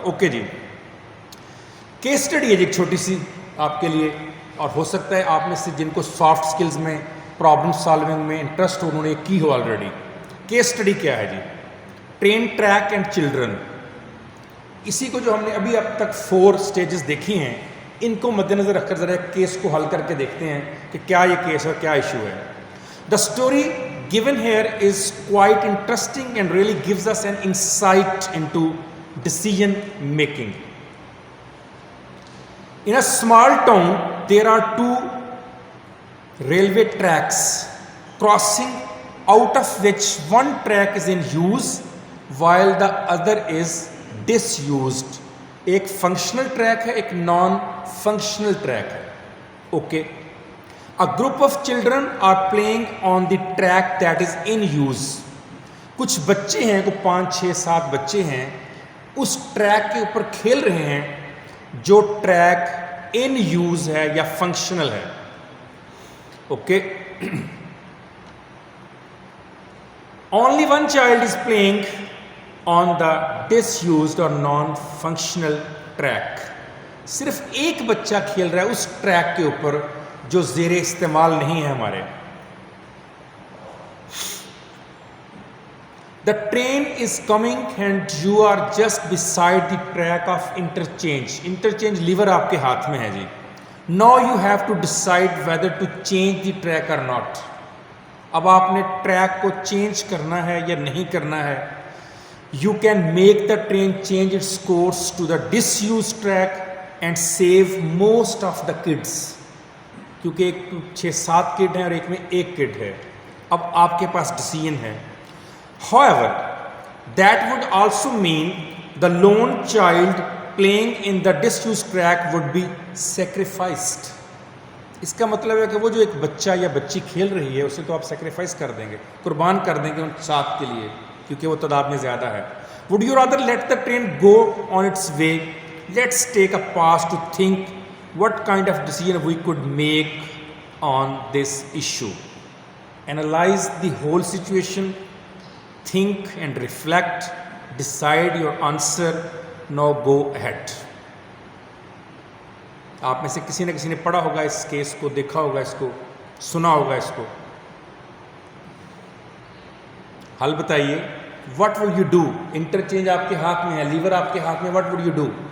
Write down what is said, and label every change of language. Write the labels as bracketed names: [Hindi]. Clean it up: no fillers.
[Urdu] Okay جی, case study ہے جی ایک چھوٹی سی آپ کے لیے, اور ہو سکتا ہے آپ میں سے جن کو سافٹ سکلز میں, پرابلم سالونگ میں انٹرسٹ ہو, انہوں نے کی ہو آلریڈی. کیس اسٹڈی کیا ہے جی؟ Train, track and children. اسی کو جو ہم نے ابھی اب تک 4 سٹیجز دیکھی ہیں, ان کو مد نظر رکھ کر ذرا ایک کیس کو حل کر کے دیکھتے ہیں کہ کیا یہ کیس ہے, کیا ایشو ہے. [English] The story given here is quite interesting and really gives us an insight into decision making. In a small town, there are 2 railway tracks crossing, out of which one track is in use while the other is disused. [Urdu] ایک functional track ہے, ایک non functional track ہے. Okay. [English] A group of children are playing on the track that is in use. [Urdu] کچھ بچے ہیں, کوئی 5, 6, 7 بچے ہیں, اس ٹریک کے اوپر کھیل رہے ہیں جو ٹریک ان یوز ہے یا فنکشنل ہے. Okay. [English] Only one child is playing on the disused or non-functional track. [Urdu] صرف ایک بچہ کھیل رہا ہے اس ٹریک کے اوپر جو زیر استعمال نہیں ہے ہمارے. [English] The train is coming and you are just beside the track of interchange. [Urdu] Interchange lever آپ کے ہاتھ میں ہے جی. [English] Now you have to decide whether to change the track or not. [Urdu] اب آپ نے ٹریک کو چینج کرنا ہے یا نہیں کرنا ہے. [English] You can make the train change its course to the disused track and save most of the kids. [Urdu] کیونکہ ایک 6-7 کڈ ہیں اور ایک میں 1 کڈ ہے. اب آپ کے پاس ڈیسیژن ہے. [English] However, that would also mean the lone child playing in the disused track would be sacrificed. [Urdu] اس کا مطلب ہے کہ وہ جو ایک بچہ یا بچی کھیل رہی ہے اسے تو آپ سیکریفائس کر دیں گے, قربان کر دیں گے ان ساتھ کے لیے, کیونکہ وہ تعداد میں زیادہ ہے. [English] Would you rather let the train go on its way? Let's take a pause to think what kind of decision we could make on this issue. Analyze the whole situation, think and reflect, decide your answer, now go ahead. [Urdu] آپ میں سے کسی نہ کسی نے پڑھا ہوگا اس case کو, دیکھا ہوگا اس کو, سنا ہوگا اس کو. حل بتائیے. [English] What will you do? [Urdu] Interchange آپ کے ہاتھ میں ہے, لیور آپ کے ہاتھ میں. [English] What would you do?